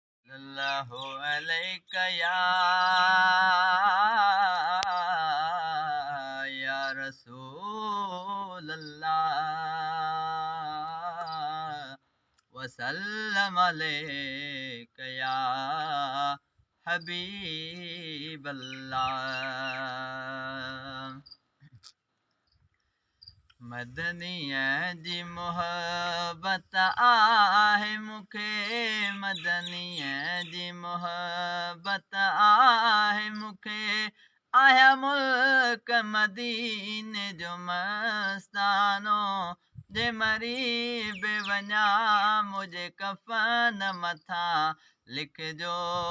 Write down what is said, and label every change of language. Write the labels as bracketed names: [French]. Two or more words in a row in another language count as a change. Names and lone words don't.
[Arabic] الله عليك يا، يا رسول الله، وسلم عليك يا حبيب الله۔ [Sindhi] مدنيءَ جي محبت آهي مونکي، مدنيءَ جي محبت آهي مونکي، آهيا ملڪ مديني جو مستانو، جي مري به وڃان منهنجي ڪفن مٿان لکجو